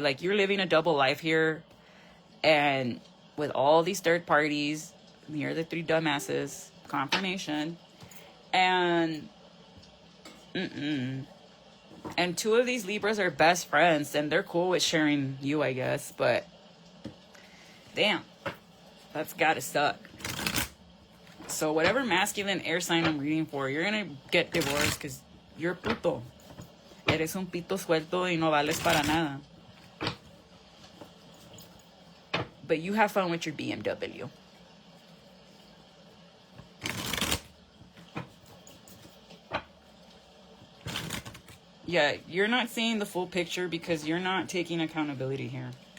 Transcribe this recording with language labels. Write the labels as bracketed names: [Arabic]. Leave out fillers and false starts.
[English] Like, you're living a double life here, and with all these third parties, you're the 3 dumbasses, confirmation, and and 2 of these Libras are best friends, and they're cool with sharing you, I guess, but damn, that's gotta suck. So whatever masculine air sign I'm reading for, you're gonna get divorced because you're puto. [Spanish] Eres un pito suelto y no vales para nada. [English] But you have fun with your BMW. Yeah, you're not seeing the full picture because you're not taking accountability here.